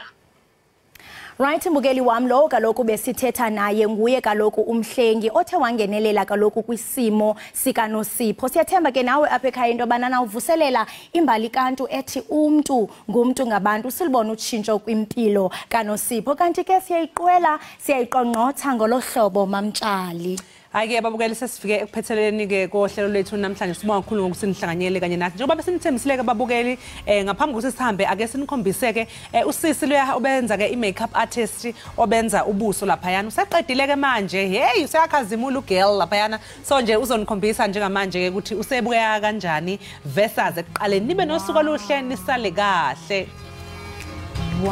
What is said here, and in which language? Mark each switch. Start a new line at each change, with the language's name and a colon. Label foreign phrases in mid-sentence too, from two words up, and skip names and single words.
Xhosa: Right mbukeli wami lo kaloku besithetha naye nguye kaloku umhlengi othe wangenelela kaloku kwisimo sikaNosipho. Siyathemba ke nawe apha ekhaya into banana uvuselela imbali kantu ethi
Zulu: umuntu ngumuntu ngabantu
Xhosa: silibona utshintsho kwimpilo kaNosipho kanti ke siyayiqonqotha ngolohlobo mamtshali.
Zulu: Hayi babukeli sesifike ekuphetheleni ke kohlelo lethu namhlanje sibonga kakhulu ngokusinihlanganyele kanye nathi njengoba besinithembisile ke babukeli ngaphambi kokuthi sihambe ake sinikhombise ke usisi loya obenza ke i-makeup artist obenza ubuso lapha yana useqedile ke manje hey useyakhazimula ugirl lapha yana so nje uzonikhombisa njengamanje ke ukuthi usebukeka kanjani versus ekuqaleni nibe nosuku oluhle nisale kahle.